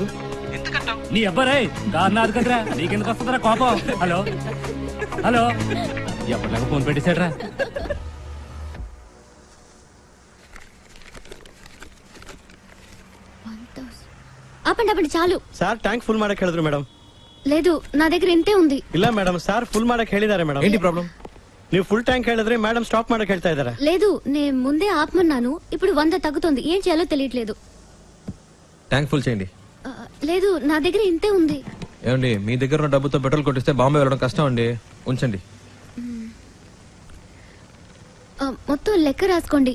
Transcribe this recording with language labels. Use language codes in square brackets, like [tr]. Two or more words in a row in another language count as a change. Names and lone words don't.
[te] నీ అబ్బాయి కారు నాది కదరా, నీకెందుకు వస్తుందిరా కోపం? హలో హలో, ఎప్పటిలాగా ఫోన్ పెట్టేశాడ్రా. ఆపండి ఆపండి చాలు. [kn] ಸರ್ [en] tank full [kn] ಮಾಡಕ್ ಹೇಳಿದ್ರು ಮೇಡಮ್. [te] లేదు నా దగ్గర ఇంతే ఉంది. [kn] ಇಲ್ಲ ಮೇಡಮ್, ಸರ್ ಫುಲ್ ಮಾಡಕ್ ಹೇಳಿದ್ದಾರೆ ಮೇಡಮ್. [te] ఏంటి ప్రాబ్లం? [kn] ನೀವು [en] full tank [kn] ಹೇಳಿದ್ರೆ ಮೇಡಮ್ ಸ್ಟಾಪ್ ಮಾಡಕ್ ಹೇಳ್ತಾ ಇದ್ದಾರೆ. [te] లేదు నేను ముందే ఆపమన్నాను, ఇప్పుడు 100 తగ్గుతుంది. ఏం చేయాలో తెలియట్లేదు. [en] tank full [te] చేయండి. లేదు నా దగ్గర ఇంతే ఉంది. ఏమండి, మీ దగ్గర ఉన్న డబ్బుతో పెట్రోల్ కొట్టిస్తే బాంబే వెళ్ళడం కష్టం అండి. ఉంచండి. మొత్తం లెక్క రాసుకోండి.